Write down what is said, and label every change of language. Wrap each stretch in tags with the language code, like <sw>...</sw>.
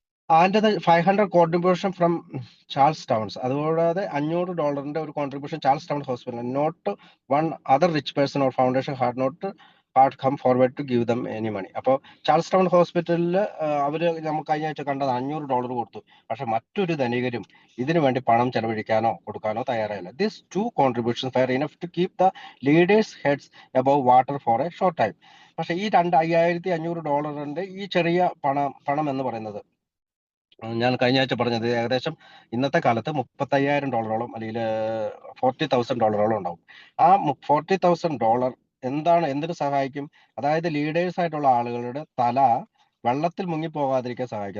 <en>and the 500 contribution from Charles Towns,</en> <ml>അതുകൂടാതെ $500 ഒരു contribution Charles town hospital.</ml> <en>Not one other rich person or foundation had come forward to give them any money.</en> <ml>അപ്പോൾ Charles town ഹോസ്പിറ്റലിൽ അവര് നമുക്ക് കഴിഞ്ഞ ആഴ്ച കണ്ടത് $500 കൊടുത്തു, പക്ഷെ മറ്റൊരു ധനികരും ഇതിനു വേണ്ടി പണം ചെലവഴിക്കാനോ കൊടുക്കാനോ തയ്യാറായില്ല.</ml> <en>This 2 contributions were enough to keep the leaders' heads above water for a short time.</en> <ml>പക്ഷെ ഈ $5,500 ഈ ചെറിയ പണം എന്ന് പറയുന്നത് ഞാൻ കഴിഞ്ഞ ആഴ്ച പറഞ്ഞത് ഏകദേശം ഇന്നത്തെ കാലത്ത് $35,000 അല്ലെങ്കിൽ $40,000 ഉണ്ടാവും. ആ $40,000 എന്തിനു സഹായിക്കും? അതായത് ലീഡേഴ്സ് ആയിട്ടുള്ള ആളുകളുടെ തല വെള്ളത്തിൽ മുങ്ങിപ്പോകാതിരിക്കാൻ സഹായിക്കും.</ml>